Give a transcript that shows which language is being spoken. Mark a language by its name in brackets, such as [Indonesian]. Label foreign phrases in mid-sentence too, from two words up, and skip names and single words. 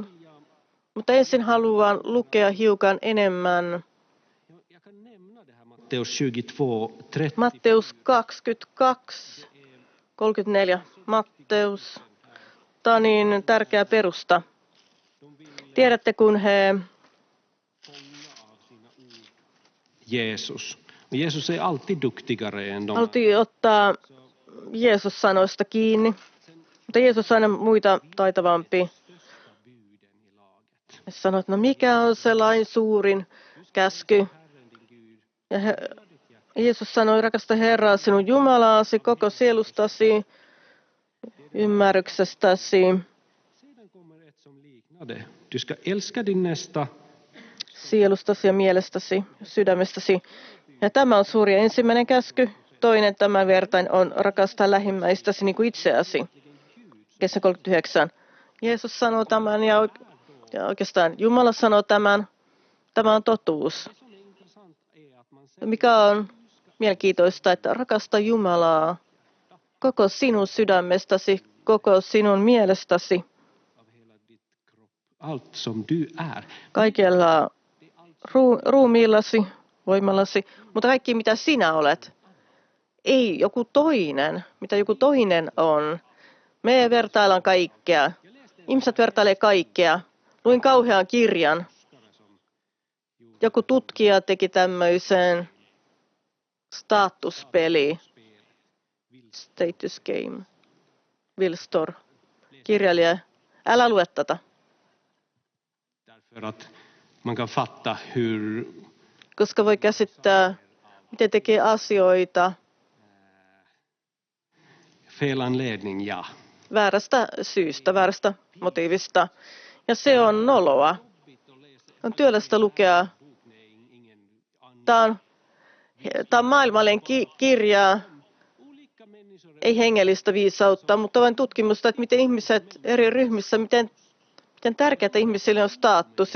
[Finnish] Mutta ensin haluan lukea hiukan enemmän Matteus 22, 34. Matteus. Tämä on niin tärkeä perusta. Tiedätte, kun he... [Swedish] Jesus är alltid duktigare än de. [Finnish] Haluttiin ottaa Jeesus sanoista kiinni, mutta Jeesus on aina muita taitavampi. Hän sanoi, että no mikä on se lain suurin käsky? Ja Jeesus sanoi, rakasta Herraa sinun Jumalaasi, koko sielustasi, ymmärryksestäsi. [Swedish] Du ska älska din nästa. [Finnish] Sielustasi ja mielestäsi, sydämestäsi. Ja tämä on suuri ensimmäinen käsky. Toinen tämän vertain on rakastaa lähimmäistäsi niin kuin itseäsi. Kesä 39. Jeesus sanoo tämän ja oikeastaan Jumala sanoo tämän. Tämä on totuus. Mikä on mielenkiintoista, että rakasta Jumalaa koko sinun sydämestäsi, koko sinun mielestäsi. [Swedish] Allt som du är. [Finnish] Kaikella ruumiillasi, voimallasi, mutta kaikki mitä sinä olet. Ei joku toinen, mitä joku toinen on. Me vertaillaan kaikkea. Ihmiset vertailee kaikkea. Luin kauhean kirjan. Joku tutkija teki tämmöisen statuspeli. [English] Status game. Will Storr. [Finnish] Kirjailija. Älä lue tätä. [Swedish] Man kan fatta hur... [Finnish] Koska voi käsittää, miten tekee asioita. [Swedish] Fel anledning, ja. [Finnish] Väärästä syystä, väärästä motiivista. Ja se on noloa. On työlästä lukea. Tämä on maailmallinen kirja, ei hengellistä viisautta, mutta vain tutkimusta, että miten ihmiset eri ryhmissä, miten tärkeää ihmisille on status.